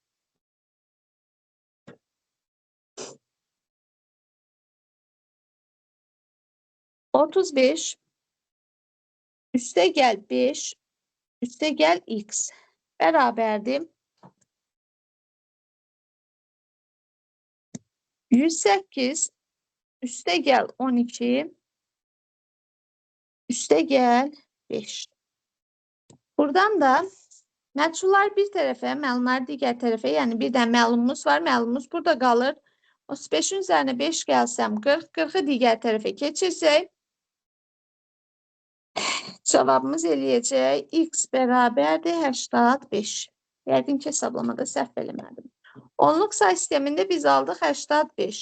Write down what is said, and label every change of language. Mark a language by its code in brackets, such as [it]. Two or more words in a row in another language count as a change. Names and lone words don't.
[tr] ...35 üste gel 5 üste gel x beraberdi. 108 üste gel 12 üste gel 5. [az] Buradan da məchullar bir tərəfə, məlumlar digər tərəfə, yəni bir də məlumumuz var, məlumumuz burada qalır. [tr] 35'in üzerine 5 gelsem 40, [az] 40'ı digər tərəfə keçirsək, cevabımız eləyəcək x bərabərdir 85. Yəqin ki, hesablamada səhv eləmədim. Onluq say sistemində biz aldıq 85.